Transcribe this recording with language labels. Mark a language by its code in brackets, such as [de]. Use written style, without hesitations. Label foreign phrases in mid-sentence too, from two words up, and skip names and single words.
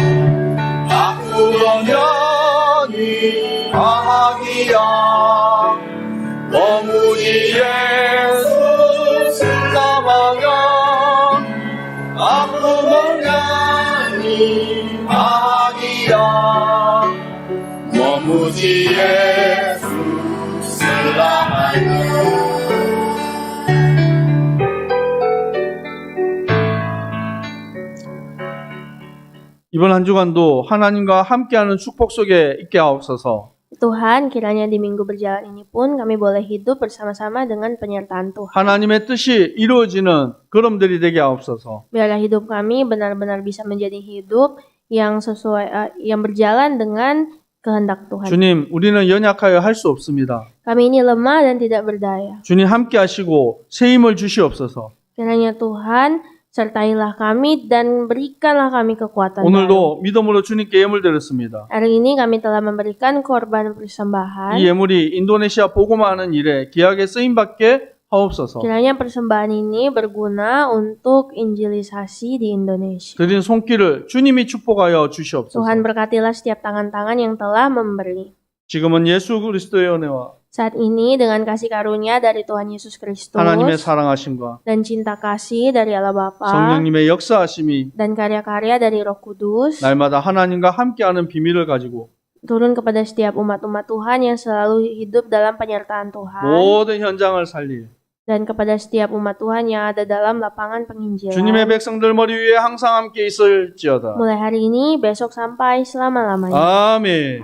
[id] Aku menyanyi bahagia memuji Yesus selamanya. Aku menyanyi bahagia memuji Yesus selamanya. [ko] 이번 한 주간도 하나님과 함께하는 축복 속에 있게 하옵소서. [id] Tuhan, kiranya di minggu berjalan ini pun kami boleh hidup bersama-sama dengan penyertaan Tuhan. [ko] 하나님의 뜻이 이루어지는 걸음들이 되게 하옵소서. [id] Biarlah hidup kami benar-benar bisa menjadi hidup yang sesuai, yang berjalan dengan kehendak Tuhan. [ko] 주님, 우리는 연약하여 할 수 없습니다. [id] Kami ini lemah dan tidak berdaya. [ko] 주님 함께 하시고 새 힘을 주시옵소서. [id] Kiranya Tuhan sertailah kami dan berikanlah kami kekuatan baru. [ko] 오늘도 믿음으로 주님께 예물 드렸습니다. [id] Hari ini kami telah memberikan korban persembahan. [ko] 이 예물이 인도네시아 복음화하는 일에 귀하게 쓰임받게 하옵소서. [id] Kiranya persembahan ini berguna untuk injilisasi di Indonesia. [ko] 드린 손길을 주님이 축복하여 주시옵소서. [id] Tuhan berkatilah setiap tangan-tangan yang telah memberi. [ko] 지금은 예수 그리스도의 은혜와 [id] Saat ini dengan kasih karunia dari Tuhan Yesus Kristus [ko] 하나님의 사랑하심과 [id] dan cinta kasih dari Allah Bapa [ko] 성령님의 역사하심이 [id] dan karya-karya dari Roh Kudus [ko] 날마다 하나님과 함께하는 비밀을 가지고 [id] turun kepada setiap umat-umat Tuhan yang selalu hidup dalam penyertaan Tuhan [ko] 모든 현장을 살릴 [id] dan kepada setiap umat Tuhan yang ada dalam lapangan penginjilan. [ko] 주님의 백성들 머리 위에 항상 함께 있을지어다. [id] Mulai hari ini, besok sampai selama-lamanya. [ko] 아멘.